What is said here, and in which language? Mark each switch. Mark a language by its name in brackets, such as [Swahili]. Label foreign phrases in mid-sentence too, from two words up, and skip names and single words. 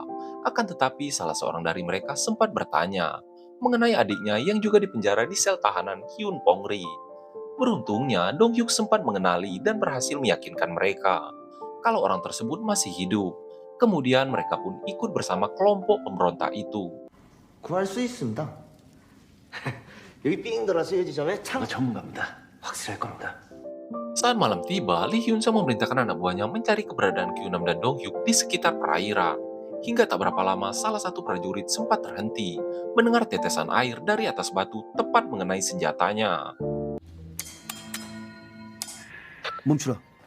[Indonesian] Akan tetapi salah seorang dari mereka sempat bertanya mengenai adiknya yang juga dipenjara di sel tahanan Hyun Pongri. Beruntungnya, Dong Hyuk sempat mengenali dan berhasil meyakinkan mereka kalau orang tersebut masih hidup. Kemudian mereka pun ikut bersama kelompok pemberontak itu. [Korean] 구할 수 있습니다. 여기 삥 돌아서 이 지점에 참 전문가입니다. 확실할 겁니다. [Indonesian] Saat malam tiba, Lee Hyun Sang memerintahkan anak buahnya mencari keberadaan Kyunam dan Dong Hyuk di sekitar perairan. Hingga tak berapa lama, salah satu prajurit sempat terhenti mendengar tetesan air dari atas batu tepat mengenai senjatanya. [Korean] 멈추라.